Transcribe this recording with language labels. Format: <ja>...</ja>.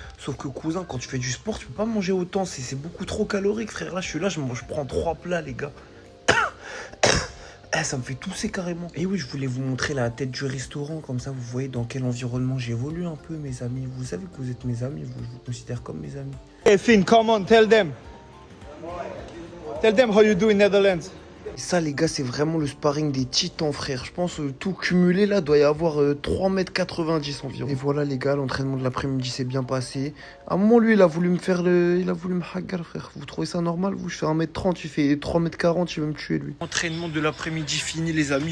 <fr>Sauf que cousin, quand tu fais du sport, tu peux pas manger autant. C'est beaucoup trop calorique, frère. Là, je suis là, je prends 3 plats, les gars. Ça me fait tousser carrément. Et oui, je voulais vous montrer la tête du restaurant. Comme ça, vous voyez dans quel environnement j'évolue un peu, mes amis. Vous savez que vous êtes mes amis. Je vous considère comme mes amis.</fr> <en>Hey Finn, come on, tell them. Tell them how you do in Netherlands.</en> <fr>Et ça, les gars, c'est vraiment le sparring des titans, frère. Je pense tout cumulé, là, doit y avoir 3,90 m environ. Et voilà, les gars, l'entraînement de l'après-midi s'est bien passé. À un moment, lui, il a voulu me faire il a voulu me hagar, frère. Vous trouvez ça normal? Vous, je fais 1m30, il fait 3,40 m, il va me tuer, lui. Entraînement de l'après-midi fini, les amis.</fr>